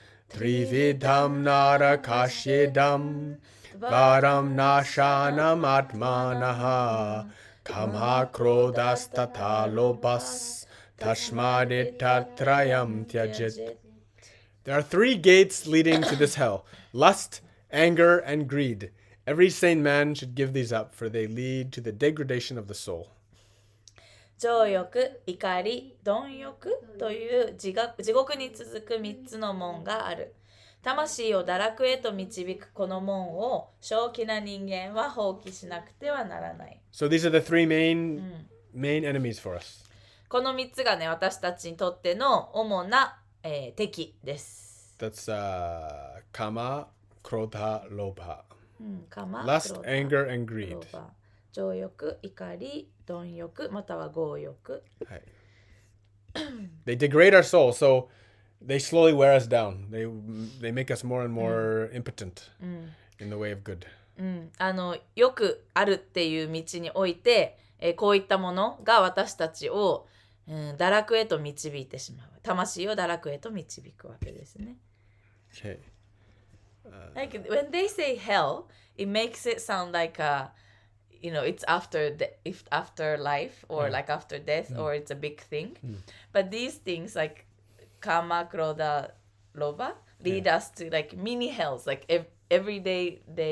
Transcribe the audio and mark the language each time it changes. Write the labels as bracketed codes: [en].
[sa] Trividham nara kashyedam dvaram nashanam atmanaha kama krodas tatalobhas tasmaditatrayam tyajit. [en] There are three gates leading to this hell: lust, anger, and greed. Every sane man should give these up, for they lead to the degradation of the soul. [ja] 情欲、怒り、貪欲という地獄に続く3つの門がある。魂を堕落へと導くこの門を正気な人間は放棄しなくてはならない。 [en] So these are the three main enemies for us. [ja] この3つがね、私たちにとっての主な、敵です。 [en] That's kama, krodha, lobha. [ja] カマ、 [en] Lust, [ja] クロダ、 [en] anger, and greed. [ja] ロバ、情欲、怒り、貪欲、または強欲。 [en] They degrade our soul, so they slowly wear us down. They make us more and more impotent in the way of good. [ja] よくあるっていう道において、こういったものが私たちを、堕落へと導いてしまう。魂を堕落へと導くわけですね。 [en] Okay. Like when they say hell, it makes it sound like it's after life or like after death or it's a big thing. But these things like karma, krodha, lobha lead us to like mini hells, like everyday